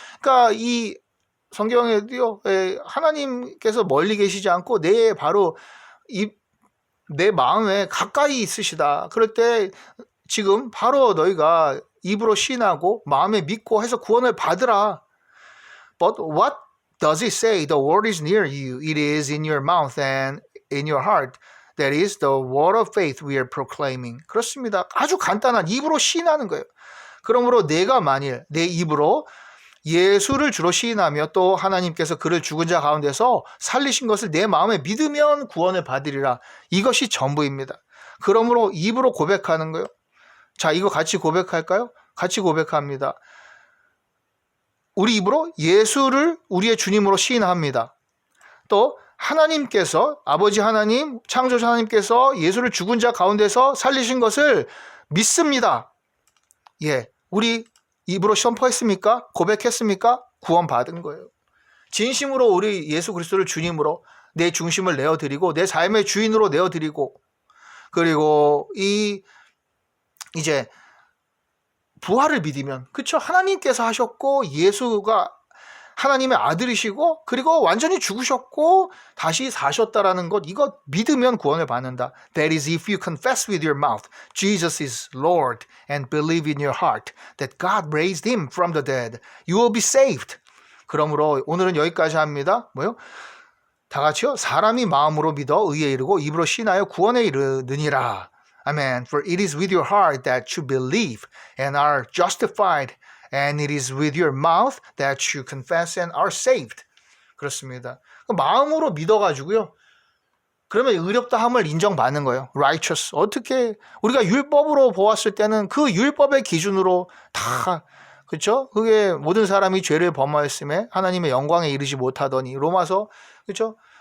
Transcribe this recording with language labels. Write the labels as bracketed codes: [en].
[ko] 그러니까 이 성경에도요, 하나님께서 멀리 계시지 않고 바로 내 마음에 가까이 있으시다. 그럴 때 지금 바로 너희가 입으로 시인하고 마음에 믿고 해서 구원을 받으라. [en] But what does it say? The word is near you. It is in your mouth and in your heart. That is the word of faith we are proclaiming. [ko] 그렇습니다. 아주 간단한, 입으로 시인하는 거예요. 그러므로 내가 만일 내 입으로 예수를 주로 시인하며 또 하나님께서 그를 죽은 자 가운데서 살리신 것을 내 마음에 믿으면 구원을 받으리라. 이것이 전부입니다. 그러므로 입으로 고백하는 거예요. 자, 이거 같이 고백할까요? 같이 고백합니다. 우리 입으로 예수를 우리의 주님으로 시인합니다. 또 하나님께서, 아버지 하나님, 창조자 하나님께서 예수를 죽은 자 가운데서 살리신 것을 믿습니다. 우리 입으로 선포했습니까? 고백했습니까? 구원받은 거예요. 진심으로 우리 예수 그리스도를 주님으로 내 중심을 내어드리고 내 삶의 주인으로 내어드리고, 그리고 이제 부활을 믿으면, 그쵸? 하나님께서 하셨고 예수가 하나님의 아들이시고 그리고 완전히 죽으셨고 다시 사셨다라는 것, 이것 믿으면 구원을 받는다. [en] That is, if you confess with your mouth Jesus is Lord and believe in your heart that God raised him from the dead, you will be saved. [ko] 그러므로 오늘은 여기까지 합니다. 뭐요? 다 같이요. 사람이 마음으로 믿어 의에 이르고 입으로 신하여 구원에 이르느니라. [en] Amen. For it is with your heart that you believe and are justified, and it is with your mouth that you confess and are saved. [ko] 그렇습니다. 마음으로 믿어가지고요. 그러면 의롭다 함을 인정받는 거예요. [en] Righteous. [ko] 어떻게 우리가 율법으로 보았을 때는 그 율법의 기준으로 다, 그렇죠? 그게 모든 사람이 죄를 범하였음에 하나님의 영광에 이르지 못하더니, 로마서, 그렇죠?